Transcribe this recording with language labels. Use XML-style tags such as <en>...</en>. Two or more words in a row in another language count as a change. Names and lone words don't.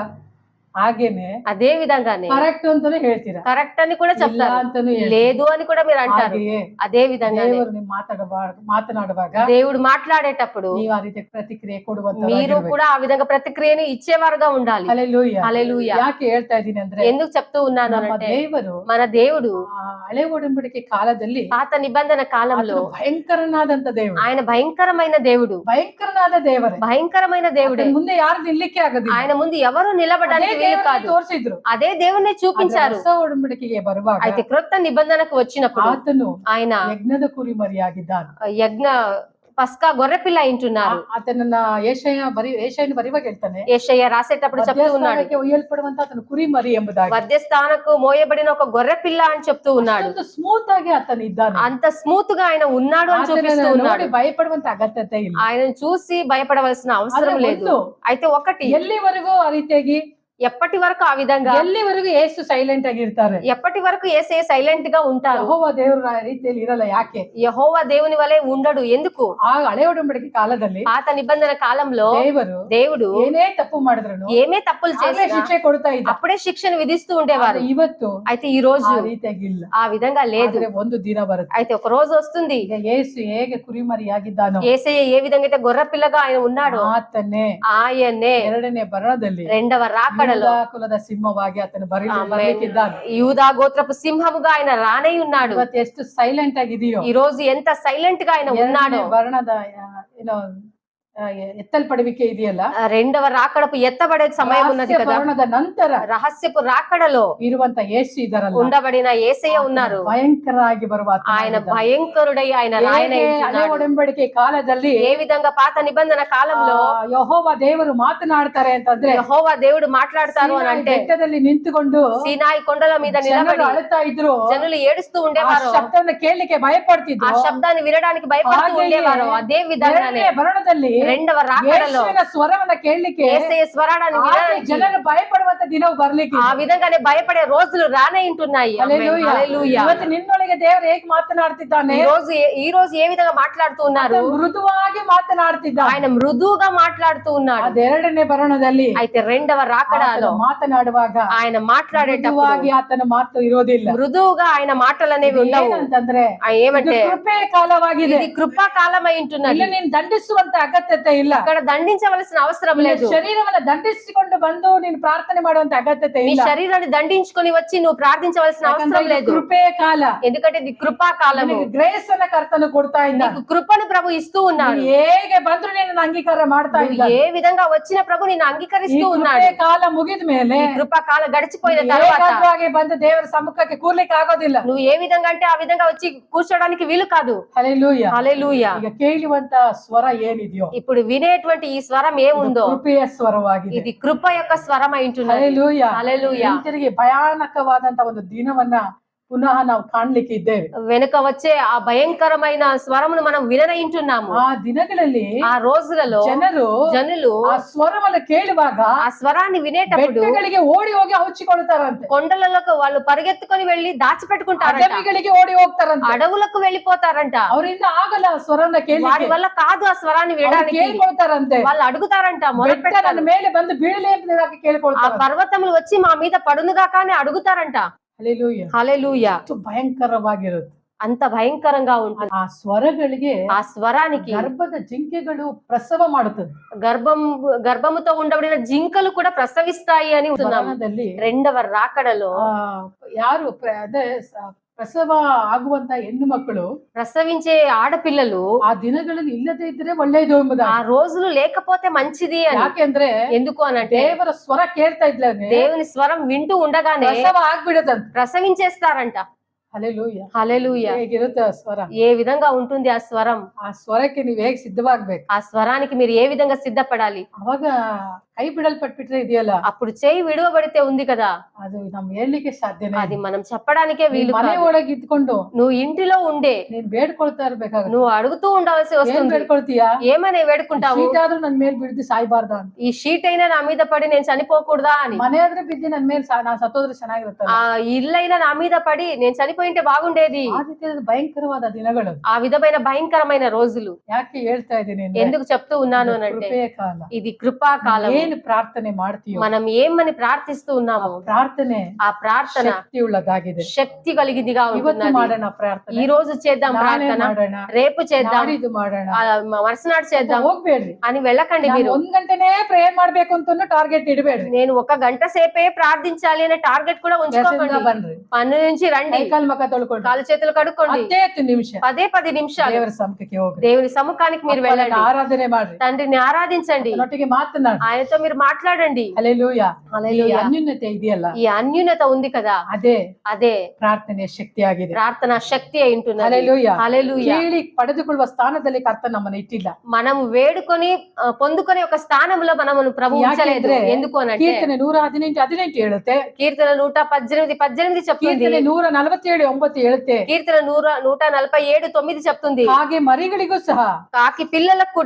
<kn>ಹಾಗೇನೆ</kn> <te>అదే విధంగానే</te> <kn>ಕರೆಕ್ಟ್ ಅಂತಾನೆ ಹೇಳ್ತೀರಾ,</kn> <te>కరెక్ట్ అని కూడా</te> <kn>ಇಲ್ಲ</kn> <te>చెప్తారు,</te> <kn>ಅಂತಾನು ಹೇಳ್ತೀರಾ.</kn> <te>లేదు అని కూడా మీరు అంటారు.</te> <kn>ಹಾಗೆಯೇ</kn> <te>అదే విధంగానే</te> <kn>ದೇವರು ನೀವು ಮಾತನಾಡುವಾಗ</kn> <te>దేవుడు మాట్లాడేటప్పుడు</te> <kn>ನೀವು ಆ ರೀತಿ ಪ್ರತಿಕ್ರಿಯೆ ಕೊಡುವಂತ</kn> <te>మీరు కూడా ఆ విధంగా ప్రతిక్రియని ఇచ్చేవారుగా ఉండాలి.</te> <kn>ಹಲ್ಲೆಲೂಯಾ.</kn> <te>హల్లెలూయా.</te> <kn>ಯಾಕೆ ಹೇಳ್ತಾ ಇದೀನಿ ಅಂದ್ರೆ,</kn> <te>ఎందుకు చెప్తూ ఉన్నాను</te> <kn>ನಮ್ಮ</kn> <te>అంటే</te> <kn>ದೇವರು</kn> <te>మన దేవుడు</te> <kn>ಆ ಹಳೆ ಒಡಂಬಡಿಕೆ ಕಾಲದಲ್ಲಿ</kn> <te>పాత నిబంధన కాలంలో</te> <kn>ಆತನು ಭಯಂಕರನಾದಂತ ದೇವರು,</kn> <te>ఆయన భయంకరమైన దేవుడు,</te> <kn>ಭಯಂಕರನಾದ ದೇವರೇ.</kn> <te>భయంకరమైన దేవుడే.</te> <kn>ಆತನ ಮುಂದೆ ಯಾರು ನಿಲ್ಲಿಕ್ಕೆ ಆಗೋದಿಲ್ಲ.</kn> <te>ఆయన ముందు ఎవరు నిలబడడానికి</te> <kn>ಅದೇ</kn> <te>వీలు</te> <kn>ದೇವರನ್ನ</kn> <te>కాదు.</te> <kn>ತೋರಿಸಿದ್ರು.</kn> <te>అదే దేవుణ్ణి చూపించారు.</te> <kn>ಹೊಸ ಒಡಂಬಡಿಕೆಗೆ ಬರುವಾಗ</kn> <te>అయితే క్రొత్త నిబంధనకు వచ్చినప్పుడు</te> <kn>ಆತನು</kn> <te>ఆయన</te> <kn>ಯಜ್ಞದ ಕುರಿಮರಿಯಾಗಿದ್ದಾನೆ.</kn> <te>యజ్ఞ పస్కా గొర్రెపిల్ల ఇంటున్నారు.</te> <kn>ಆತನನ್ನ ಏಷಯನ ಬರಿವಾಗ ಹೇಳ್ತಾನೆ,</kn> <te>యేషయ్య రాసేటప్పుడు చెప్తూ ఉన్నాడు,</te> <kn>ಮಧ್ಯಸ್ಥಾನಕ್ಕೆ ಒಯ್ಯಲ್ಪಡುವಂತ ಆತನ ಕುರಿಮರಿ ಎಂಬುದಾಗಿ.</kn> <te>మధ్యస్థానకు మోయబడిన ఒక గొర్రెపిల్ల అని చెప్తూ ఉన్నాడు.</te> <kn>ಸ್ಮೂತ್ ಆಗಿ ಆತನ ಇದ್ದಾನೆ.</kn> <te>అంత స్మూత్ గా ఆయన ఉన్నాడు అని చూపిస్తూ</te> <kn>ಆತನನ್ನ</kn> <te>ఉన్నాడు.</te> <kn>ನೋಡಿ ಭಯಪಡುವಂತ ಅಗತ್ಯತೆ ಇಲ್ಲ.</kn> <te>ఆయనను చూసి భయపడవలసిన అవసరం</te> <kn>ಆದ್ರೆ</kn> <te>లేదు.</te> <kn>ಒಂದು,</kn> <te>అయితే ఒకటి,</te> <kn>ಎಲ್ಲಿವರೆಗೂ ಆ ರೀತಿಯಾಗಿ</kn> <te>ఎప్పటి వరకు ఆ విధంగా,</te> <kn>ಎಲ್ಲಿವರೆಗೂ ಏಸು ಸೈಲೆಂಟ್ ಆಗಿರ್ತಾರೆ,</kn> <te>ఎప్పటి వరకు యేసయ్య సైలెంట్ గా ఉంటారు.</te> <kn>ಯೆಹೋವ ದೇವರು ಆ ರೀತಿಯಲ್ಲಿ ಇರಲ್ಲ. ಯಾಕೆ?</kn> <te>యెహోవా దేవుని వలె ఉండడు. ఎందుకు?</te> <kn>ಆ ಹಳೆ ಒಡಂಬಡಿಕೆ ಕಾಲದಲ್ಲಿ</kn> <te>పాత నిబంధన కాలంలో దేవుడు</te> <kn>ಏನೇ ತಪ್ಪು ಮಾಡಿದ್ರು</kn> <te>ఏమే తప్పులు చేసినా</te> <kn>ಶಿಕ್ಷೆ ಕೊಡ್ತಾ ಇದ್ದ.</kn> <te>అప్పుడే శిక్షను విధిస్తూ ఉండేవారు.</te> <kn>ಇವತ್ತು</kn> <te>అయితే ఈ రోజు</te> <kn>ಆ ರೀತಿಯಾಗಿಲ್ಲ.</kn> <te>ఆ విధంగా లేదు.</te> <kn>ಆದ್ರೆ ಒಂದು ದಿನ ಬರುತ್ತೆ,</kn> <te>అయితే ఒక రోజు వస్తుంది,</te> <kn>ಈಗ ಯೇಸು ಹೇಗೆ ಕುರಿಮರಿಯಾಗಿದ್ದಾನೋ</kn> <te>యేసయ్య ఏ విధంగా అయితే గొర్రె పిల్లగా ఆయన ఉన్నాడో</te> <kn>ಆತನೇ</kn> <te>ఆయనే</te> <kn>ಎರಡನೇ ಬರಣದಲ್ಲಿ</kn> <te>రెండవ రాకడలో</te> <kn>ಯೂದ ಕುಲದ ಸಿಂಹವಾಗಿ ಆತನು ಬರಲಿಕ್ಕಿದ್ದಾನೆ.</kn> <te>యూదా గోత్రపు సింహముగా ఆయన రానై ఉన్నాడు.</te> <kn>ಇವತ್ತು ಎಷ್ಟು ಸೈಲೆಂಟ್ ಆಗಿದೆಯೋ,</kn> <te>ఈ రోజు ఎంత సైలెంట్ గా ఆయన ఉన్నాడో,</te> <kn>ವರ್ಣದ ಏನೋ ఎత్తల్పడివికే ಇದೆಯಲ್ಲ,</kn> <te>రెండవ రాకడపు ఎత్తబడే సమయం ఉన్నది కదా.</te> <kn>ವರ್ಣದ ನಂತರ</kn> <te>రహస్యపు రాకడలో</te> <kn>ಇರುವಂತ ಯೇಸು ಇದಾರಲ್ಲ,</kn> <te>ఉండబడిన యేసయ్య ఉన్నారు.</te> <kn>ಭಯಂಕರವಾಗಿ ಬರುವ</kn> <te>ఆయన భయంకరుడై ఆయన రాయనై</te> <kn>ಹಳೆ</kn> <te>ఉంటున్నాడు.</te> <kn>ಒಡಂಬಡಿಕೆ ಕಾಲದಲ್ಲಿ</kn> <te>ఏ విధంగా పాత నిబంధన కాలంలో</te> <kn>ಯೆಹೋವ ದೇವರು ಮಾತನಾಡ್ತಾರೆ ಅಂತಂದ್ರೆ,</kn> <te>యెహోవా దేవుడు మాట్లాడతారు అని అంటే</te> <kn>ಬೆಟ್ಟದಲ್ಲಿ ನಿಂತುಕೊಂಡು</kn> <te>సీనాయి కొండల మీద</te> <kn>ಜನರು</kn> <te>నిలబడి</te> <kn>ಅಳುತ್ತಾ ಇದ್ರು,</kn> <te>జనులు ఏడుస్తూ</te> <kn>ಆ</kn> <te>ఉండేవారు,</te> <kn>ಶಬ್ದವನ್ನು ಕೇಳಲಿಕ್ಕೆ</kn> <te>ఆ</te> <kn>ಭಯಪಡ್ತಿದ್ರು.</kn> <te>శబ్దాన్ని వినడానికి భయపడుతూ ఉండేవారు. అదే విధంగానే</te> <kn>ಎರಡನೇ ಬರಣದಲ್ಲಿ</kn> <te>రెండవ రాకడలో</te> <kn>ಯೇಸುವಿನ ಸ್ವರವನ್ನ ಕೇಳಲಿಕ್ಕೆ</kn> <te>యేసయ్య స్వరాన్ని వినడానికి</te> <kn>ಜನರು ಭಯಪಡುವಂತ ದಿನವು ಬರ್ಲಿಕ್ಕೆ</kn> <te>ఆ విధంగానే భయపడే రోజులు రానే ఉంటున్నాయి.</te> <kn>ಹಲ್ಲೆಲೂಯಾ.</kn> <te>హల్లెలూయా.</te> <kn>ಇವತ್ತು ನಿನ್ನೊಳಗೆ ದೇವರು ಹೇಗೆ ಮಾತನಾಡ್ತಿದ್ದಾನೆ,</kn> <te>ఈ రోజు ఏ విధంగా మాట్లాడుతూ ఉన్నారు,</te> <kn>ಆತ ಮೃದುವಾಗಿ ಮಾತನಾಡ್ತಿದ್ದಾನೆ.</kn> <te>ఆయన మృదువుగా మాట్లాడుతూ ఉన్నాడు.</te> <kn>ಅದೆರಡನೇ ಬರಣದಲ್ಲಿ</kn> <te>అయితే రెండవ రాకడలో</te> <kn>ಮಾತನಾಡುವಾಗ</kn> <te>ఆయన మాట్లాడేటప్పుడు</te> <kn>ಮೃದುವಾಗಿ ಆತನ ಮಾತು ಇರೋದಿಲ್ಲ.</kn> <te>మృదువుగా ఆయన మాటలు అనేవి ఉండవు.</te> <kn>ಏನಂತಂದ್ರೆ</kn> <te>ఏమంటే</te> <kn>ಇದು ಕೃಪೆಯ ಕಾಲವಾಗಿದೆ.</kn> <te>ఇది కృపా కాలమై ఉంటున్నది.</te> <kn>ಇಲ್ಲಿ ನೀನು ದಂಡಿಸುವಂತ ಅಗತ್ಯತೆ ಇಲ್ಲ.</kn> <te>ఇక్కడ దండించవలసిన అవసరం లేదు.</te> <kn>ಶರೀರವನ್ನ ದಂಡಿಸಿಕೊಂಡು ಬಂದು ನೀನು ಪ್ರಾರ್ಥನೆ ಮಾಡುವಂತ ಅಗತ್ಯತೆ</kn> <te>నీ</te> <kn>ಇಲ್ಲ.</kn> <te>శరీరాన్ని దండించుకొని వచ్చి నువ్వు ప్రార్థించవలసిన అవసరం లేదు.</te> <kn>ಕೃಪೆಯ ಕಾಲ,</kn> <te>ఎందుకంటే ఇది కృపా కాలము.</te> <kn>ಗ್ರೇಸ್ ಅನ್ನ ಕರ್ತನು ಕೊಡ್ತಾ ಇದ್ದ.</kn> <te>నీకు కృపను ప్రభు ఇస్తూ ఉన్నాడు.</te> <kn>ಹೇಗೆ ಬಂದ್ರು ನೀನು ಅಂಗೀಕಾರ ಮಾಡ್ತಾ ಇದ್ದ.</kn> <te>ఏ విధంగా వచ్చిన ప్రభు నిన్ను అంగీకరిస్తూ ఉన్నాడు.</te> <kn>ಕಾಲ ಮುಗಿದ ಮೇಲೆ,</kn> <te>కృపా కాల గడిచిపోయిన తర్వాత</te> <kn>ಬಂದು ದೇವರ ಸಮ್ಮುಖಕ್ಕೆ ಕೂರ್ಲಿಕ್ಕೆ ಆಗೋದಿಲ್ಲ.</kn> <te>నువ్వు ఏ విధంగా అంటే ఆ విధంగా వచ్చి కూర్చోడానికి వీలు కాదు. హల్లెలూయా. హల్లెలూయా.</te> <kn>ಈಗ ಕೇಳುವಂತ ಸ್ವರ ಏನಿದೆಯೋ,</kn> <te>ఇప్పుడు వినేటువంటి ఈ స్వరం ఏముందో</te> <kn>ಕೃಪೆಯ ಸ್ವರವಾಗಿದೆ.</kn> <te>ఇది కృప యొక్క స్వరం అయి ఉంటున్నది. హల్లెలూయా. హల్లెలూయా.</te> <kn>ತಿರುಗಿ ಭಯಾನಕವಾದಂತ ಒಂದು ದಿನವನ್ನ ಪುನಃ ನಾವು ಕಾಣ್ಲಿಕ್ಕೆ ಇದ್ದೇವೆ.</kn> <te>వెనుక వచ్చే ఆ భయంకరమైన స్వరమును మనం వినయింటున్నాము.</te> <kn>ಆ ದಿನಗಳಲ್ಲಿ</kn> <te>ఆ రోజులలో జనులు</te> <kn>ಆ ಸ್ವರವನ್ನು ಕೇಳುವಾಗ</kn> <te>ఆ స్వరాన్ని వినేటప్పుడు</te> <kn>ಬೆಟ್ಟಗಳಿಗೆ ಓಡಿ ಹೋಗಿ ಹಚ್ಚಿಕೊಳ್ತಾರಂತೆ,</kn> <te>కొండలకు వాళ్ళు పరిగెత్తుకొని వెళ్లి దాచిపెట్టుకుంటారంట,</te> <kn>ಅಡವಿಗಳಿಗೆ ಓಡಿ ಹೋಗ್ತಾರಂತೆ.</kn> <te>అడవులకు వెళ్ళిపోతారంట.</te> <kn>ಅವರಿಂದ ಆಗಲ್ಲ ಆ ಸ್ವರನ</kn> <te>వారి</te> <kn>ಕೇಳಲಿಕ್ಕೆ,</kn> <te>వల్ల కాదు ఆ స్వరాన్ని</te> <kn>ಅವ್ರು</kn> <te>వినడానికి.</te> <kn>ಕೇಳ್ಕೊಳ್ತಾರಂತೆ.</kn> <te>వాళ్ళు అడుగుతారంట,</te> <kn>ಬೆಟ್ಟ</kn> <te>మొరపెడతారు.</te> <kn>ನನ್ನ ಮೇಲೆ ಬಂದು ಬೀಳಲಿ ಎಂಬುದಾಗಿ</kn> <te>ఆ</te> <kn>ಕೇಳ್ಕೊಳ್ತಾರೆ.</kn> <te>పర్వతములు వచ్చి మా మీద పడునుగాక అని అడుగుతారంట.</te> <kn>ಹಲ್ಲೆಲೂಯಾ.</kn> <te>హల్లెలూయా.</te> <kn>ಎಷ್ಟು ಭಯಂಕರವಾಗಿರುತ್ತೆ</kn> <te>అంత భయంకరంగా ఉంటుంది.</te> <kn>ಆ ಸ್ವರಗಳಿಗೆ.</kn> <te>ఆ స్వరానికి</te> <kn>ಗರ್ಭದ ಜಿಂಕೆಗಳು ಪ್ರಸವ ಮಾಡುತ್ತದೆ.</kn> <te>గర్భముతో ఉండబడిన జింకలు కూడా ప్రసవిస్తాయి అని ఉంటున్నాము.</te> <kn>ಮರಣದಲ್ಲಿ</kn> <te>రెండవ రాకడలో</te> <kn>ಯಾರು ಅದೇ ಪ್ರಸವ ಆಗುವಂತ ಹೆಣ್ಣು ಮಕ್ಕಳು,</kn> <te>ప్రసవించే ఆడపిల్లలు</te> <kn>ಆ ದಿನಗಳಲ್ಲಿ ಇಲ್ಲದೆ ಇದ್ರೆ ಒಳ್ಳೆಯದು ಎಂಬುದಾಗಿ.</kn> <te>ఆ రోజులు లేకపోతే మంచిది అని.</te> <kn>ಯಾಕೆಂದ್ರೆ</kn> <te>ఎందుకు అనంటే</te> <kn>ದೇವರ ಸ್ವರ ಕೇಳ್ತಾ ಇದ್ಲಾನೆ</kn> <te>దేవుని స్వరం వింటూ ఉండగానే</te> <kn>ಪ್ರಸವ ಆಗ್ಬಿಡದಂತ.</kn> <te>ప్రసవించేస్తారంట.</te> <kn>ಹಲ್ಲೆಲೂಯಾ.</kn> <te>హల్లెలూయా.</te> <kn>ಹೇಗಿರುತ್ತೆ ಆ ಸ್ವರ?</kn> <te>ఏ విధంగా ఉంటుంది ఆ స్వరం?</te> <kn>ಆ ಸ್ವರಕ್ಕೆ ನೀವ್ ಹೇಗ್ ಸಿದ್ಧವಾಗ್ಬೇಕು.</kn> <te>ఆ స్వరానికి మీరు ఏ విధంగా సిద్ధపడాలి?</te> <kn>ಅವಾಗ ಕೈ ಬಿಡಲ್ಪಟ್ಬಿಟ್ರೆ ಇದೆಯಲ್ಲ,</kn> <te>అప్పుడు చేయి విడువబడితే ఉంది కదా,</te> <kn>ಅದು ನಮ್ ಹೇಳಲಿಕ್ಕೆ ಸಾಧ್ಯನೇ.</kn> <te>అది మనం చెప్పడానికే వీలు</te> <kn>ಮನೆ</kn> <te>కాదు.</te> <kn>ಒಳಗೆ ಇದ್ಕೊಂಡು</kn> <te>నువ్వు ఇంటిలో ఉండే</te> <kn>ನೀನ್ ಬೇಡ್ಕೊಳ್ತಾ ಇರ್ಬೇಕಾಗುತ್ತೆ.</kn> <te>నువ్వు అడుగుతూ ఉండవలసి</te> <kn>ಏನ್</kn> <te>వస్తుంది.</te> <kn>ಬೇಡ್ಕೊಳ್ತೀಯಾ?</kn> <te>ఏమని వేడుకుంటావు?</te> <kn>ಶೀಟ್ ಆದ್ರೂ ನನ್ ಮೇಲ್ ಬಿದ್ದು ಸಾಯ್ಬಾರ್ದ ಅಂತ.</kn> <te>ఈ షీట్ అయినా నా మీద పడి నేను చనిపోకూడదా అని.</te> <kn>ಮನೆ ಆದ್ರೆ ಬಿದ್ದು ನನ್ ಮೇಲ್ ನಾನ್ ಸತ್ತೋದ್ರೆ ಚೆನ್ನಾಗಿರುತ್ತಲ್ಲ.</kn> <te>ఆ ఇల్లైనా నా మీద పడి నేను చనిపోయింటే బాగుండేది.</te> <kn>ಆ ರೀತಿಯಾದ ಭಯಂಕರವಾದ ದಿನಗಳು.</kn> <te>ఆ విధమైన భయంకరమైన రోజులు.</te> <kn>ಯಾಕೆ ಹೇಳ್ತಾ ಇದ್ದೀನಿ ಅಂದ್ರೆ,</kn> <te>ఎందుకు చెప్తూ ఉన్నాను అనంటే</te> <kn>ಕೃಪೆಯ ಕಾಲ.</kn> <te>ఇది కృపా కాలం.</te> <kn>ಏನು ಪ್ರಾರ್ಥನೆ ಮಾಡ್ತೀಯೋ,</kn> <te>మనం ఏమని ప్రార్థిస్తూ ఉన్నాము,</te> <kn>ಪ್ರಾರ್ಥನೆ</kn> <te>ఆ ప్రార్థన</te> <kn>ಶಕ್ತಿ ಉಳ್ಳದಾಗಿದೆ.</kn> <te>శక్తి కలిగిదిగా</te> <kn>ಇವತ್ತು</kn> <te>ఉంటుంది.</te> <kn>ಮಾಡೋಣ ಪ್ರಾರ್ಥನೆ,</kn> <te>ఈ రోజు చేద్దాం</te> <kn>ನಾಳೆ</kn> <te>ప్రార్థన,</te> <kn>ಮಾಡೋಣ,</kn> <te>రేపు చేద్దాం,</te> <kn>ನಾಡಿದ್ದು ಮಾಡೋಣ,</kn> <te>మరుసనాడు చేద్దాం</te> <kn>ಹೋಗ್ಬೇಡ್ರಿ.</kn> <te>అని వెళ్ళకండి.</te> <kn>ನಾನು</kn> <te>మీరు</te> <kn>1 ಗಂಟೆನೇ ಪ್ರೇಯರ್ ಮಾಡ್ಬೇಕು ಅಂತ ಟಾರ್ಗೆಟ್ ಇಡಬೇಡ್ರಿ.</kn> <te>నేను 1 గంట సేపే ప్రార్థించాలి అనే టార్గెట్ కూడా ఉంచుకోకండి.</te> <kn>ಬನ್ರಿ,</kn> <te>పన్ను నుంచి రండి,</te> <kn>ಕೈಕಾಲು ಮುಖ ತೊಳ್ಕೊಂಡು</kn> <te>కాలు చేతులు కడుక్కోండి,</te> <kn>10 ನಿಮಿಷ</kn> <te>10 నిమిషాలు</te> <kn>ದೇವರ ಸಮ್ಮುಖಕ್ಕೆ ಹೋಗ್ರಿ.</kn> <te>దేవుని సముఖానికి మీరు వెళ్ళండి,</te> <kn>ಆರಾಧನೆ ಮಾಡ್ರಿ,</kn> <te>తండ్రిని ఆరాధించండి,</te> <kn>ನೊಟ್ಟಿಗೆ ಮಾತನಾಡಿ,</kn> <te>ఆయనతో మీరు మాట్లాడండి.</te> <kn>ಹಲ್ಲೆಲೂಯಾ.</kn> <te>హల్లెలూయా.</te> <kn>ಈ ಅನ್ಯೂನ್ಯತೆ ಇದೆಯಲ್ಲ,</kn> <te>ఈ అన్యూనత ఉంది కదా,</te> <kn>ಅದೇ ಪ್ರಾರ್ಥನೆಯ ಶಕ್ತಿಯಾಗಿದೆ.</kn> <te>ప్రార్థన శక్తి అయి ఉంటున్నది. హల్లెలూయా. హల్లెలూయా.</te> <kn>ಕೇಳಿ ಪಡೆದುಕೊಳ್ಳುವ ಸ್ಥಾನದಲ್ಲಿ ಕರ್ತನ ನಮ್ಮನ್ನು ಇಟ್ಟಿಲ್ಲ.</kn> <te>మనము వేడుకొని పొందుకొని ఒక స్థానంలో మనము ప్రభు ఉంచలేదు. ఎందుకు అనంటే</te> <kn>ಕೀರ್ತನೆ 118:18 ಹೇಳುತ್ತೆ,</kn> <te>కీర్తన 118:18 చెప్తుంది,</te> <kn>ಕೀರ್ತನೆ 147:9 ಹೇಳುತ್ತೆ,</kn> <te>కీర్తన 147:9 చెప్తుంది.</te> <kn>ಹಾಗೆ ಮರಿಗಳಿಗೂ ಸಹ</kn> <te>కాకి పిల్లలకు కూడా</te>